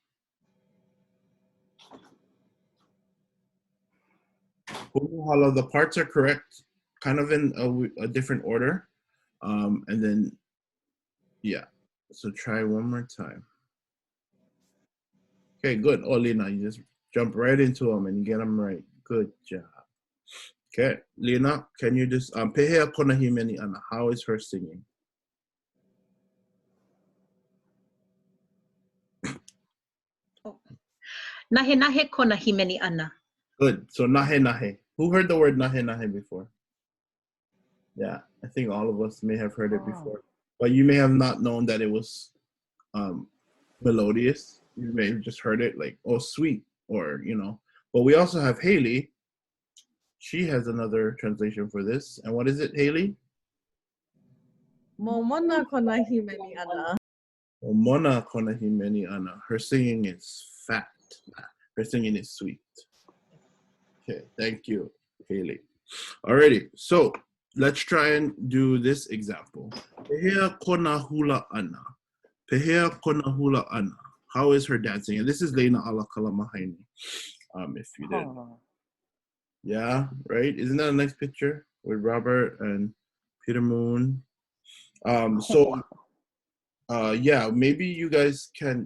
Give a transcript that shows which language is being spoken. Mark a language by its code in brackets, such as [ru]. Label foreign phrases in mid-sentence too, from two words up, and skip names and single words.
[en] Kumu, the parts are correct, kind of in a different order. And then, yeah. So try one more time. Okay, good. Oh, Lena, you just jump right into them and get them right. Good job. Okay, Lena, can you just [haw] pehea kona himeni ana? [en] How is her singing? [haw] Nahe nahe kona himeni ana. [en] Good. So [haw] nahe nahe. [en] Who heard the word [haw] nahe nahe [en] before? Yeah, I think all of us may have heard it before, but you may have not known that it was melodious. You may have just heard it like, oh, sweet, or But we also have Haley. She has another translation for this. And what is it, Haley? [haw] Momona kona himeni ana. Momona kona himeni ana. [en] Her singing is fat. Her singing is sweet. Okay, thank you, Haley. Alrighty, so let's try and do this example. [haw] Pehea kona hula ana. Pehea kona hula ana. [en] How is her dancing? And this is Lena ala kalamahaini. If you did. Yeah, right? Isn't that a nice picture with Robert and Peter Moon? Yeah, maybe you guys can.